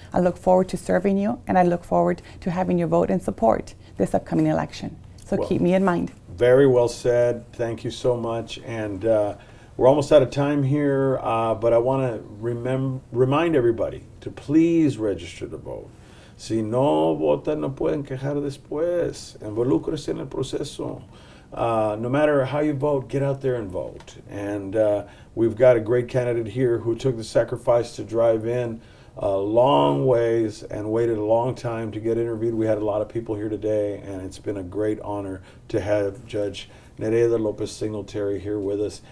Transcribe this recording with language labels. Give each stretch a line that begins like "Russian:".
English: I look forward to serving you, and I look forward to having your vote and support this upcoming election. So keep me in mind. Very well said. Thank you so much. And we're almost out of time here, but I want to remind everybody to please register to vote.
Spanish: Si no votan, no pueden quejar después. Involúcrese en el proceso.
English: No matter how you vote, get out there and vote. And we've got a great candidate here who took the sacrifice to drive in long ways and waited a long time to get interviewed. We had a lot of people here today, and it's been a great honor to have Judge Nereida Lopez-Singleterry here with us.